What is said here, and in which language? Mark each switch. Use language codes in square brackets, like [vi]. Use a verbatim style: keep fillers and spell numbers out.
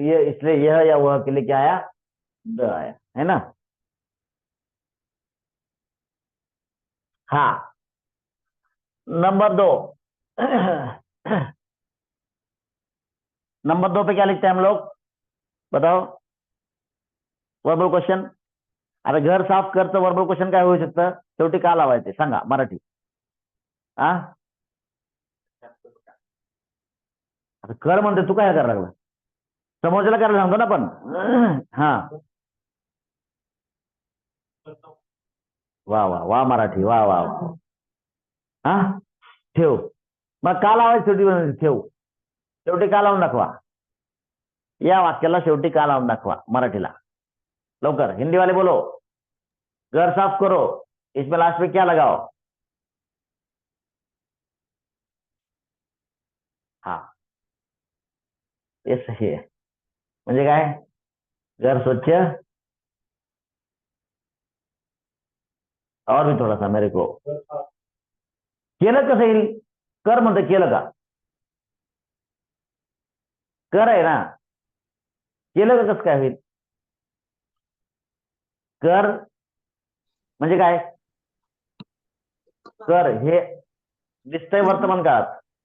[hi] ये इसलिए यह या वह के लिए क्या आया, द आया, है ना। हाँ, नंबर दो। नंबर दो पे क्या लिखते हैं हम लोग, बताओ। [mr] वर्बल क्वेश्चन, अरे घर साफ कर तर वर्बल क्वेश्चन काय होऊ शकतं, शेवटी का लावायचे सांगा मराठी, हा आता कर म्हणते तू, काय करायला लागला, समोरच्याला करायला सांगतो ना आपण। हा, वा वा वा, मराठी, वा वा वा. हा, ठेव, मग का लावायचं शेवटी, म्हणजे ठेव शेवटी का लावून दाखवा, या वाक्याला शेवटी का लावून दाखवा मराठीला, लवकर। [hi] हिंदी वाले बोलो, घर साफ करो, इसमें लास्ट में क्या लगाओ। [mr] हाँ, ये सही आहे, म्हणजे काय, घर स्वच्छ, [hi] और भी थोड़ा सा मेरे को, [mr] केलं कसं येईल, कर म्हणतं केलं का, कर आहे ना, केलं का कसं काय होईल, कर म्हणजे काय, कर हे दिसतंय वर्तमान काळात,